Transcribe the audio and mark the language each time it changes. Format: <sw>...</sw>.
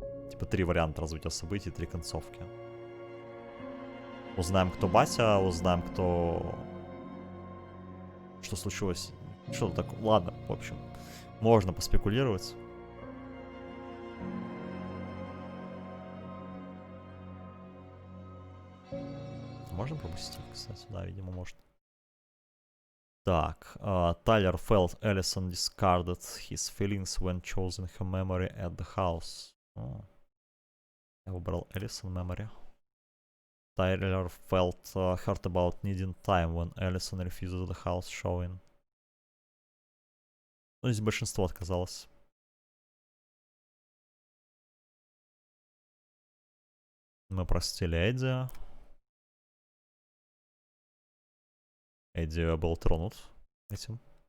<ru>Типа 3 варианта развития событий, 3 концовки. Узнаем, кто батя, узнаем, кто... Что случилось? Что-то такое. Ладно, в общем. Можно поспекулировать. Можно пропустить, кстати? Да, видимо, можно. Так.</ru> <en>Tyler felt Allison discarded his feelings when choosing her memory at the house.</en> <ru>Я выбрал Allison memory.</ru> <en>Tyler felt hurt about needing time when Allison refused the house showing.</en> <ru>Ну, здесь большинство отказалось. Мы простили Эдди. Эдди был тронут этим.</ru>